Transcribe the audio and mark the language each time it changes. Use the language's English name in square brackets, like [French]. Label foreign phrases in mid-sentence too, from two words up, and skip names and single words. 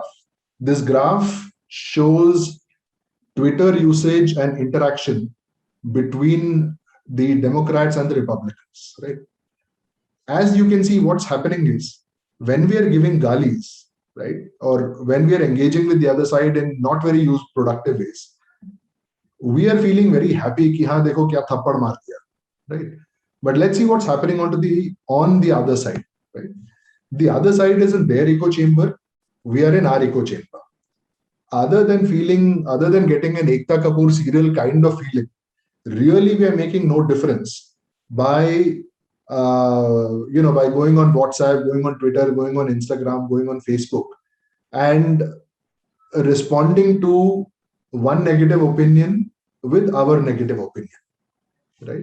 [English] This graph shows Twitter usage and interaction between the Democrats and the Republicans, right? As you can see, what's happening is when we are giving galis, right, or when we are engaging with the other side in not very productive ways, we are feeling very happy [Hindi] कि हाँ देखो क्या थप्पड़ मार दिया, [English] right? But let's see what's happening on the other side, right? The other side is in their echo chamber. We are in our echo chamber. Other than getting an Ekta Kapoor serial kind of feeling, really we are making no difference by going on WhatsApp, going on Twitter, going on Instagram, going on Facebook, and responding to one negative opinion with our negative opinion, right?